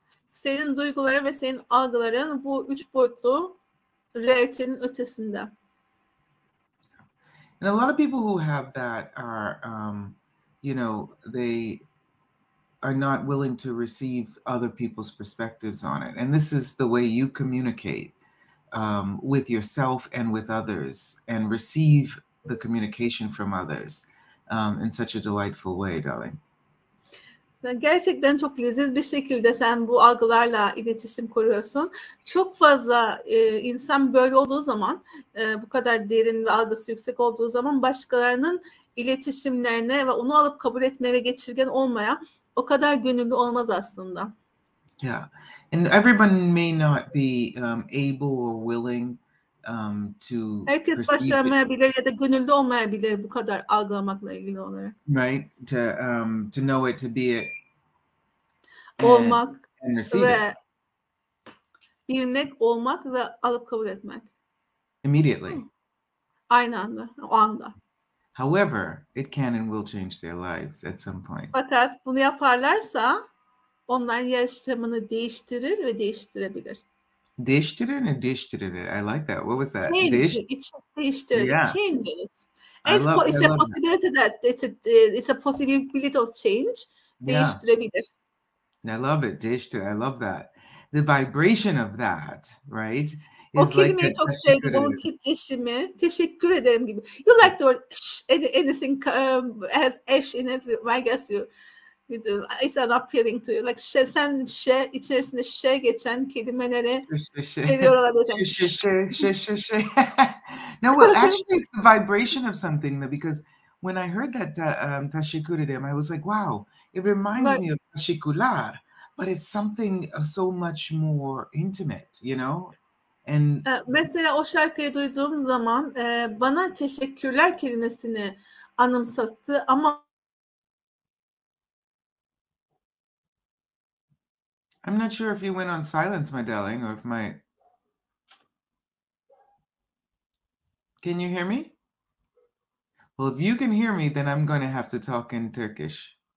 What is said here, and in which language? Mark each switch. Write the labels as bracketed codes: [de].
[tr] Senin duyguların ve senin algıların bu 3 boyutlu realitenin ötesinde. [en] And a lot of people who have that are, they are not willing to receive other people's perspectives on it. And this is the way you communicate with yourself and with others, and receive the communication from others in such a delightful way, darling. [tr] Gerçekten çok leziz bir şekilde sen bu algılarla iletişim kuruyorsun. Çok fazla insan böyle olduğu zaman, bu kadar derin ve algısı yüksek olduğu zaman, başkalarının iletişimlerine ve onu alıp kabul etmeye ve geçirgen olmaya o kadar gönüllü olmaz aslında. [en] Yeah, and everyone may not be able or willing to [tr] herkes başaramayabilir ya da gönüllü olmayabilir bu kadar algılamakla ilgili olarak. [en] Right, to know it, to be it, [tr] olmak [en] and receive [tr] ve [en] it. [tr] Bilmek, olmak ve alıp kabul etmek. [en] Immediately. [tr] Aynı anda, o anda. [en] However, it can and will change their lives at some point. [tr] Fakat bunu yaparlarsa onlar yaşamını değiştirir ve değiştirebilir. Değiştirir mi? Değiştirir. [en] I like that. What was that? [tr] Değiştirir. [en] Yeah. Changes. It's a possibility that it's a possibility of change. [tr] Değiştirebilir. [en] I love it. [tr] Değiştir. [en] I love that. The vibration of that, right? [tr] O kelimeyi çok sevdim. Onun titreşimi. Teşekkür ederim gibi. [en] You like the word anything has ash in it. I guess you do. It's an appealing to you. Like [tr] sen içerisinde geçen kelimeleri seviyor olabilirsin. [en] No, well, actually, it's the vibration of something, because when I heard that teşekkür ederim, I was like, wow, it reminds me of teşekkürler, but it's something so much more intimate, And [tr] mesela o şarkıyı duyduğum zaman bana teşekkürler kelimesini anımsattı ama [en] I'm not sure if you went on silence, my darling, or if Can you hear me? Well, if you can hear me, then I'm going to have to talk in Turkish.